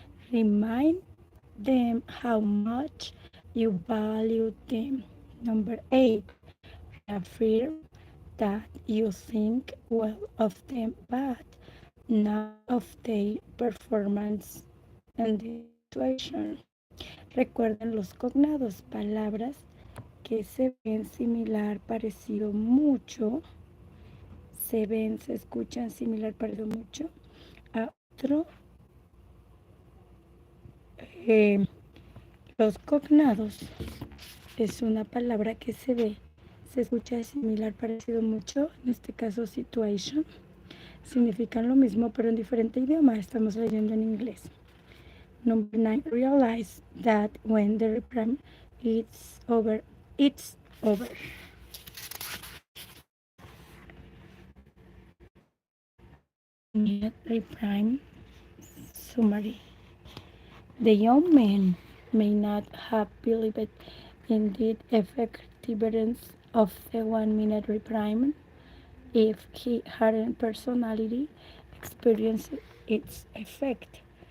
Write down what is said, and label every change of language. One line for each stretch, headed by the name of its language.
English: Remind them how much you value them. Number eight, reaffirm that you think well of them, but not of their performance and the situation.
Spanish: Recuerden los cognados, palabras que se ven similar, parecido mucho, se ven, se escuchan similar, parecido mucho a otro. Eh, los cognados es una palabra que se ve, se escucha similar, parecido mucho, en este caso situation. Significan lo mismo, pero en diferente idioma. Estamos leyendo en inglés.
English: Number 9, realize that when the reprime is over, it's over. Reprime summary. The young man may not have believed in the effectiveness of the 1 minute reprime if he hadn't personally experienced its effect.